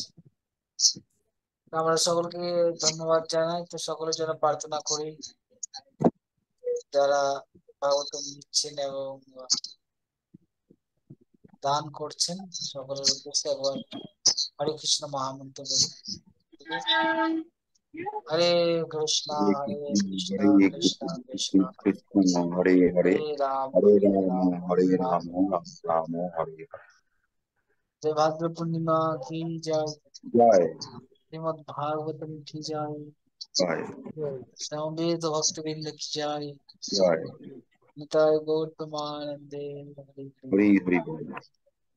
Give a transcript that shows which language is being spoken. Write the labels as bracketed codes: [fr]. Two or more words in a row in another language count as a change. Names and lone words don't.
[bn] তো আমরা সকলকে ধন্যবাদ জানাই, তো সকলের জন্য প্রার্থনা করি যারা ভাগবতম নিচ্ছেন এবং দান করছেন, সকলের উদ্দেশ্যে একবার হরে কৃষ্ণ মহামন্ত্র বলি। ঠিক আছে? [sa] হরে কৃষ্ণ হরে হরে কৃষ্ণ হরে কৃষ্ণ কৃষ্ণ কৃষ্ণ হরে হরে হরে রাম হরে হরে রাম রাম হরে রাম রাম রাম রাম হরে হরে। [hi] जय भाद्र पूर्णिमा की जय। [bn] জয় [hi] श्रीमद् भागवतम की जय। [bn] জয় [hi] समवेत भक्तवृंद की जय। [bn] জয় নিতাই গৌর প্রেমানন্দে হরে হরি हरे। হরি বল।